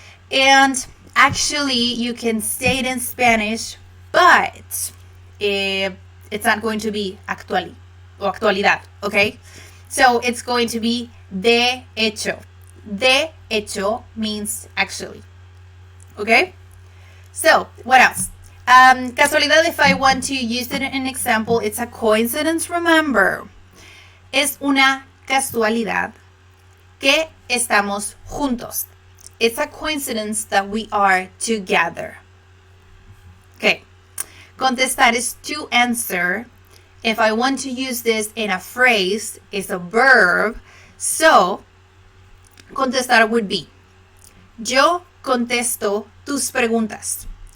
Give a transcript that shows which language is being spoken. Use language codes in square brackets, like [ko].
[en] And actually, you can say it in Spanish, but it's not going to be actually or actualidad, okay? So it's going to be de hecho. De hecho means actually, okay? So what else? Casualidad, if I want to use it in an example, it's a coincidence, remember. [es] Es una casualidad que estamos juntos. [en] It's a coincidence that we are together. Okay. Contestar is to answer. If I want to use this in a phrase, it's a verb. [es] So, contestar [en] would be, [es] yo contesto tus preguntas.